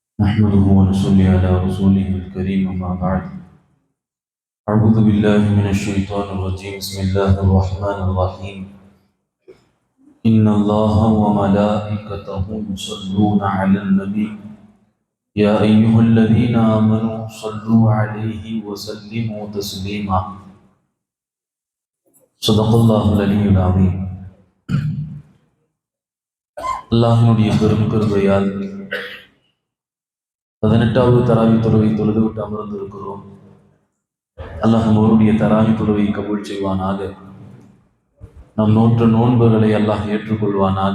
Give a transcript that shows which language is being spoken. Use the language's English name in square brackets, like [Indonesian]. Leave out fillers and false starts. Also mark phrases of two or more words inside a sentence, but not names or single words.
[Arabic] نحمده ونصلي على رسوله الكريم أما بعد أعوذ بالله من الشيطان الرجيم بسم الله الرحمن الرحيم إن الله وملائكته يصلون على النبي يا أيها الذين آمنوا صلوا عليه وسلموا تسليما صدق الله العلي العظيم [Tamil] அல்லாஹ்வினுடைய பெரும் கிருபையால் 18வது தராவி தொழுகை தொழுதுவிட்டு அமர்ந்திருக்கிறோம். அல்லாஹ் நம்மளுடைய தராவி தொழுகை கபூல் செய்வானாக. நம் நோற்ற நோன்புகளை அல்லாஹ் ஏற்றுக்கொள்வானாக.